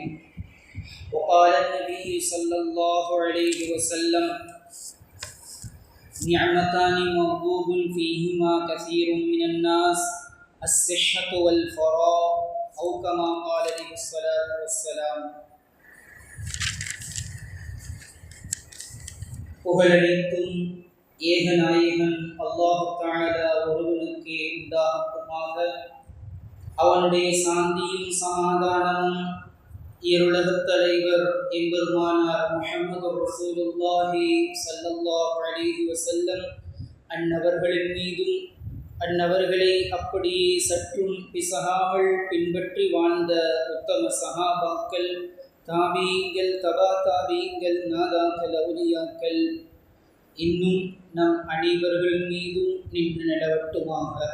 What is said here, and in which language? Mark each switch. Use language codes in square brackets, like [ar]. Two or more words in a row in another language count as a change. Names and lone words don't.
[ar] وقال النبي صلى الله عليه وسلم: نعمتان مغبوب فيهما كثير من الناس الصحة والفراغ، أو كما قال عليه الصلاة والسلام. [ta] புகழனைத்தும் ஏகநாயகன் [ar] الله تعالى [ta] ஒருவனுக்கே உண்டாகட்டுமாக. அவனுடைய சாந்தியும் சமாதானமும் இருளகத் தலைவர் எம்பெருமானார் [ar] محمد رسول الله صلى الله عليه وسلم [ta] அன்னவர்களின் மீதும் அன்னவர்களை அப்படியே சற்றும் பிசகாமல் பின்பற்றி வாழ்ந்த உத்தம சஹாபாக்கள், தாபீங்கள், தபா தாபீங்கள், நாதாக்கள், அவுலியாக்கள் இன்னும் நம் அனைவர்கள் மீதும் நின்று நிலவட்டுமாக.